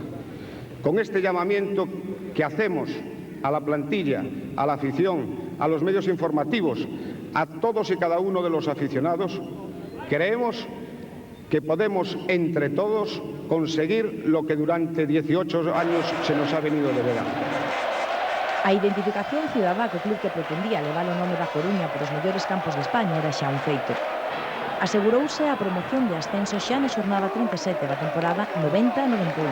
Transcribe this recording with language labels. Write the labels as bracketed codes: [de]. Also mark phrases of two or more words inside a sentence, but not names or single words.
[es] Con este llamamiento que hacemos a la plantilla, a la afición, a los medios informativos, a todos y cada uno de los aficionados, creemos que podemos, entre todos, conseguir lo que durante 18 años se nos ha venido delegando. [gl] A identificación cidadá co club que pretendía levar o nome da Coruña por os mellores campos de España era xa un feito. Asegurouse a promoción de ascenso xa na xornada 37 da temporada 90-91.